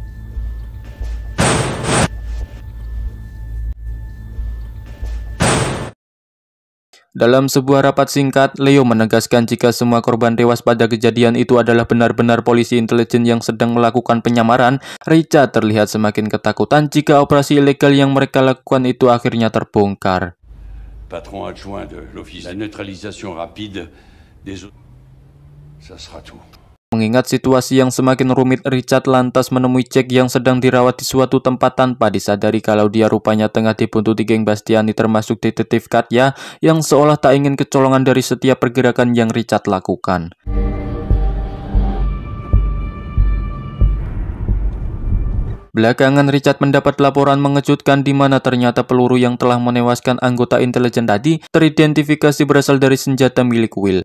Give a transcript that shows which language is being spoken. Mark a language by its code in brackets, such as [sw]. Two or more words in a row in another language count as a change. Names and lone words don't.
[id] Dalam sebuah rapat singkat, Leo menegaskan jika semua korban tewas pada kejadian itu adalah benar-benar polisi intelijen yang sedang melakukan penyamaran. Richard terlihat semakin ketakutan jika operasi ilegal yang mereka lakukan itu akhirnya terbongkar. [fr] Patron adjoint de l'office, la neutralisation rapide des autres, ça sera tout. [id] Mengingat situasi yang semakin rumit, Richard lantas menemui Jack yang sedang dirawat di suatu tempat tanpa disadari kalau dia rupanya tengah dibuntuti geng Bastiani, termasuk detektif Katya yang seolah tak ingin kecolongan dari setiap pergerakan yang Richard lakukan. Belakangan Richard mendapat laporan mengejutkan di mana ternyata peluru yang telah menewaskan anggota intelijen tadi teridentifikasi berasal dari senjata milik Will.